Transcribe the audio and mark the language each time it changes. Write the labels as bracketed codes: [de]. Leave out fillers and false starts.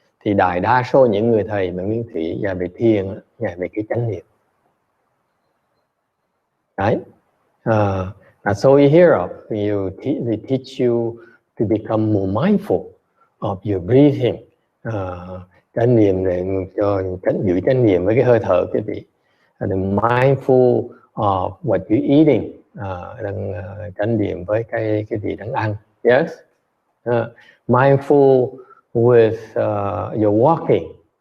[vi] Thì đại đa số những người thầy mà nguyên thủy dạy về thiền, dạy về cái chánh niệm. [en] Right? That's all you hear of. They teach you to become more mindful of your breathing. [vi] Chánh niệm để cho giữ chánh niệm với cái hơi thở quý vị. [en] And mindful of what you're eating. [vi] Đang chánh niệm với cái gì đang ăn. [en] Yes. Mindful with your walking.